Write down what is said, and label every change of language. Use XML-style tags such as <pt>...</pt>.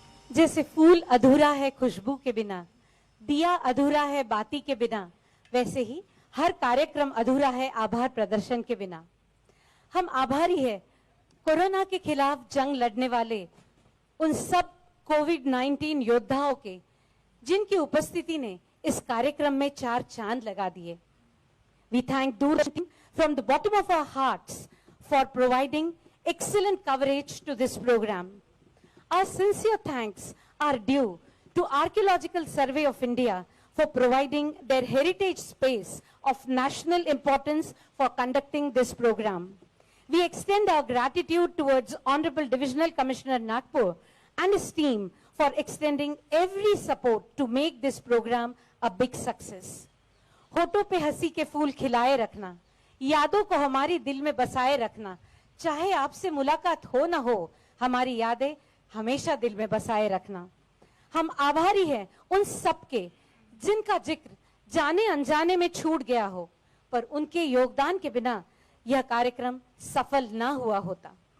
<hi>जैसे फूल अधूरा है खुशबू के बिना, दिया अधूरा है बाती के बिना, वैसे ही हर कार्यक्रम अधूरा है आभार प्रदर्शन के बिना। हम आभारी है कोरोना के खिलाफ जंग लड़ने वाले उन सब कोविड-19 योद्धाओं के, जिनकी उपस्थिति ने इस कार्यक्रम में 4 चांद लगा दिए।</hi> <en>We thank Doordarshan from the bottom of our hearts for providing excellent coverage to this program. Our sincere thanks are due to Archaeological Survey of India for providing their heritage space of national importance for conducting this program. We extend our gratitude towards Honorable Divisional Commissioner Nagpur and his team for extending every support to make this program a big success.</en> <hi>होठों पे हंसी के फूल खिलाए रखना, यादों को हमारी दिल में बसाए रखना, चाहे आपसे मुलाकात हो ना हो, हमारी यादें हमेशा दिल में बसाए रखना। हम आभारी हैं उन सबके जिनका जिक्र जाने अनजाने में छूट गया हो, पर उनके योगदान के बिना यह कार्यक्रम सफल ना हुआ होता।</hi>